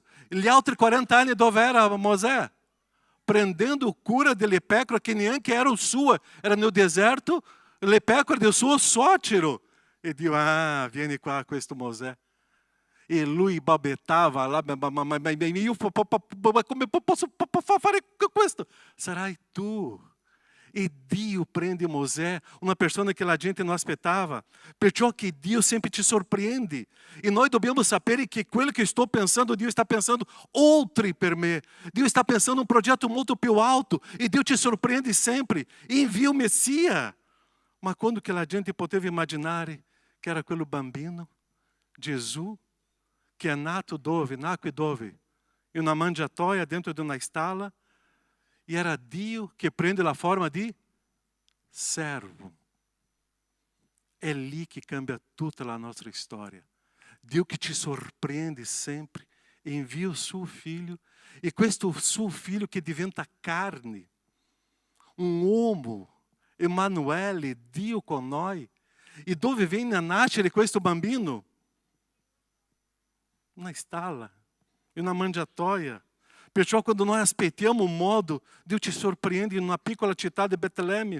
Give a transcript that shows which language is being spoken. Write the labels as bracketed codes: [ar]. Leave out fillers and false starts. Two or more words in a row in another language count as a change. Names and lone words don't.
[it] Gli altri 40 anni dove era Mosè? Prendendo cura delle pecore che neanche erano sue, era nel deserto, le pecore del suo suocero. E Dio, vieni qua questo Mosè. E lui balbettava lá, ma io come posso fare questo? Sarai tu. E Dio prende Mosè, [pt] uma pessoa que a gente não aspettava. [it] Perciò che [pt] Dio sempre te surpreende. E nós [it] dobbiamo sapere [pt] que quello que estou pensando, Dio está pensando [it] oltre per me. [pt] Dio está pensando um projeto muito più alto. E Dio te surpreende sempre. E envia o Messia. Ma quando que a gente [it] poteva immaginare [pt] que era [it] quello bambino, [pt] Gesù, que é [it] nato dove? Nacque dove? In una mangiatoia dentro di una stalla. [pt] E era Dio que prende a forma de servo. É ali que cambia toda a nossa história. [it] Dio [pt] que te surpreende sempre, envia o [it] suo filho, e questo suo filho que diventa carne, uomo, Emanuele, Dio con noi. E dove vem a nascere questo bambino? Una stalla, in una mangiatoia. Perciò quando noi aspettiamo un modo, Dio ci sorprende in una piccola città di Betlemme.